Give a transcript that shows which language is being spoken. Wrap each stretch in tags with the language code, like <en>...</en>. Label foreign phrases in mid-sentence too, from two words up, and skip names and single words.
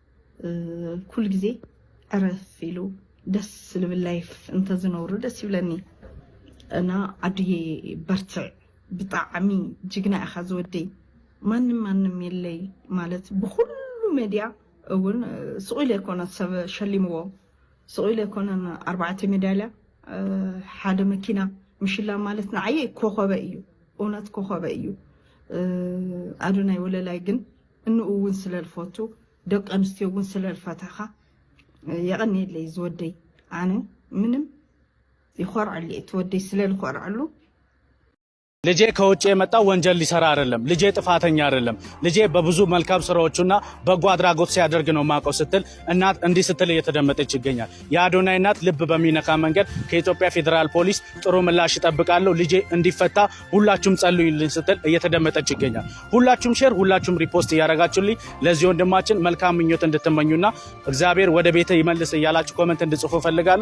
<ti>ኩሉ ግዜ ዕረፍ ኢሉ ደስ ዝብል ላይፍ እንተዝነብሩ ደስ ይብለኒ እና ኣድየ በርትዕ ብጣዕሚ ጅግና ኢኻ ዝወደይ ማንም የለይ ማለት ብኩሉ ሚድያ እውን ስቑኢለ ኣይኮነን ሰብ ሸሊምዎ ስቑኢለ ኣይኮነን 4 ሜዳልያ ሓደ መኪና ምሽላም ማለት ንዓየ ኮኸበ እዩ እውነት ኮኸበ እዩ ኣዶናይ ወለላይ ግን እንኡ እውን ስለልፈቱ ደቂ ኣንስትዮ እውን ስለልፈታኻ የቐኒየለይ ዝወደይ ኣነ ምንም ይኮርዓሉ ትወደይ ስለልኮርዓሉ</ti> <am>ልጄ ከውጭ የመጣው ወንጀል ሊሰራ አይደለም ልጄ ጥፋተኛ አይደለም ልጄ በብዙ መልካም ስራዎችና በጎ አድራጎት ሲያደርግ ነው ማቀው ስትል እናት እንዲህ ስትል እየተደመጠች ይገኛል የአዶናይ እናት ልብ በሚነካ መንገድ ከኢትዮጵያ ፌደራል ፖሊስ ጥሩ ምላሽ ይጠብቃለሁ ልጄ እንዲፈታ ሁላችሁም ጸልዩልኝ ስትል እየተደመጠች ይገኛል ሁላችሁም ሼር ሁላችሁም ሪፖስት ያረጋችሁልኝ ለዚህ ወንድማችን መልካም ምኞት እንድትመኙና እግዚአብሔር ወደ ቤተ ይመልስ እያላችሁ ኮሜንት እንድጽፉ ፈልጋለሁ</am>